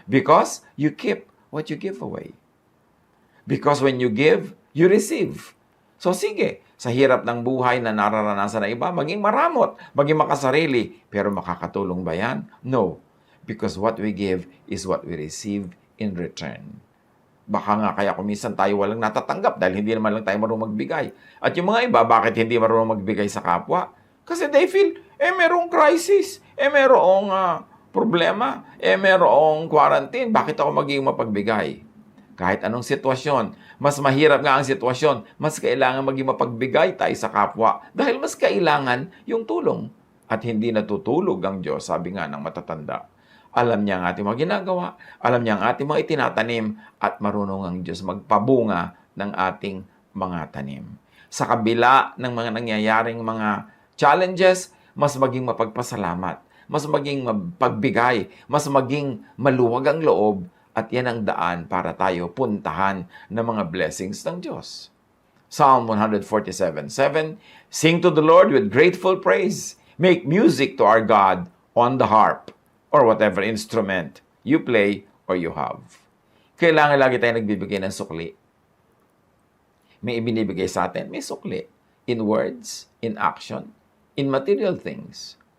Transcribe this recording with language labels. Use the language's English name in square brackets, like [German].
[English] Because you keep what you give away. Because when you give, you receive. [Filipino] So sige, sa hirap ng buhay na nararanasan ng iba, maging maramot, maging makasarili. Pero makakatulong ba yan? No. [English] Because what we give is what we receive in return. [Filipino] Baka nga kaya kung minsan tayo walang natatanggap dahil hindi naman lang tayo marunong magbigay. At yung mga iba, bakit hindi marunong magbigay sa kapwa? Kasi they feel, merong crisis, merong problema, merong quarantine, bakit ako magiging mapagbigay? Kahit anong sitwasyon, mas mahirap nga ang sitwasyon, mas kailangan maging mapagbigay tayo sa kapwa dahil mas kailangan yung tulong. At hindi natutulog ang Diyos, sabi nga ng matatanda. Alam niya ang ating mga ginagawa, alam niya ang ating mga itinatanim, at marunong ang Diyos magpabunga ng ating mga tanim. Sa kabila ng mga nangyayaring mga challenges, mas maging mapagpasalamat, mas maging mapagbigay, mas maging maluwag ang loob, at yan ang daan para tayo puntahan ng mga blessings ng Diyos. [English] Psalm 147:7, Sing to the Lord with grateful praise. Make music to our God on the harp, or whatever instrument you play or you have. [Filipino] Kailangan lagi tayo nagbibigay ng sukli. May ibinibigay sa atin, may sukli. [English] In words, in action, in material things.